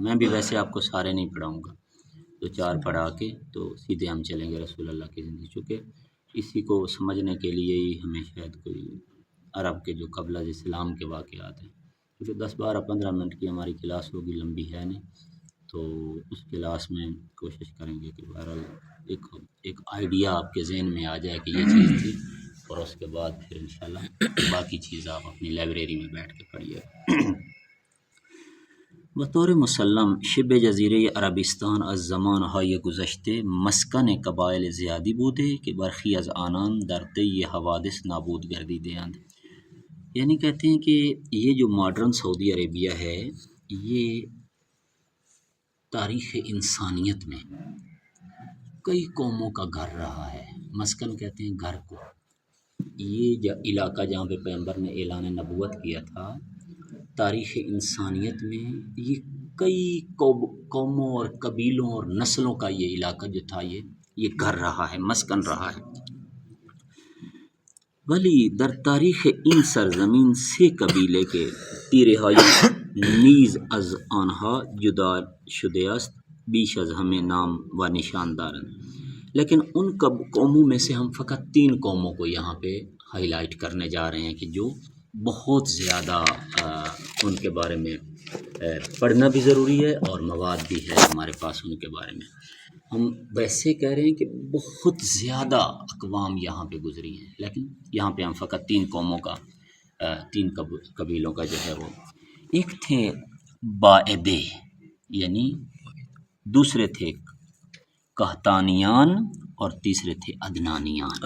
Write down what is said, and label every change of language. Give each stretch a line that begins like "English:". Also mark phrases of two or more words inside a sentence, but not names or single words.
Urdu: میں بھی ویسے آپ کو سارے نہیں پڑھاؤں گا، دو چار پڑھا کے تو سیدھے ہم چلیں گے رسول اللہ کی زندگی، چونکہ اسی کو سمجھنے کے لیے ہی ہمیں شاید کوئی عرب کے جو قبل از اسلام کے واقعات ہیں، کیونکہ 10 12 15 منٹ کی ہماری کلاس ہوگی، لمبی ہے نہیں، تو اس کلاس میں کوشش کریں گے کہ بہرحال ایک آئیڈیا آپ کے ذہن میں آ جائے کہ یہ چیز تھی، اور اس کے بعد پھر انشاءاللہ باقی چیز آپ اپنی لائبریری میں بیٹھ کے پڑھیے۔
Persian: بطور مسلم شبه جزیره عربستان از زمانهای گذشته مسکن قبایل زیادی بوده که برخی از آنان در طی حوادث نابود گردیده‌اند۔
Urdu: یعنی کہتے ہیں کہ یہ جو ماڈرن سعودی عربیہ ہے، یہ تاریخ انسانیت میں کئی قوموں کا گھر رہا ہے۔ مسکن کہتے ہیں گھر کو، یہ جو علاقہ جہاں پہ پیغمبر نے اعلان نبوت کیا تھا، تاریخ انسانیت میں یہ کئی قوموں اور قبیلوں اور نسلوں کا یہ علاقہ جو تھا، یہ گھر رہا ہے، مسکن رہا ہے۔
Persian: ولی در تاریخ این سرزمین سه قبیله که پیرهایی نیز از آنها جدا شده است بیش از همه نام و نشان دارند،
Urdu: لیکن ان قوموں میں سے ہم فقط 3 قوموں کو یہاں پہ ہائی لائٹ کرنے جا رہے ہیں کہ جو بہت زیادہ ان کے بارے میں پڑھنا بھی ضروری ہے اور مواد بھی ہے ہمارے پاس ان کے بارے میں۔ ہم ویسے کہہ رہے ہیں کہ بہت زیادہ اقوام یہاں پہ گزری ہیں، لیکن یہاں پہ ہم فقط 3 قوموں کا 3 قبیلوں کا جو ہے وہ، ایک تھے باعدے، یعنی دوسرے تھے قحطانیان اور تیسرے تھے عدنانیان۔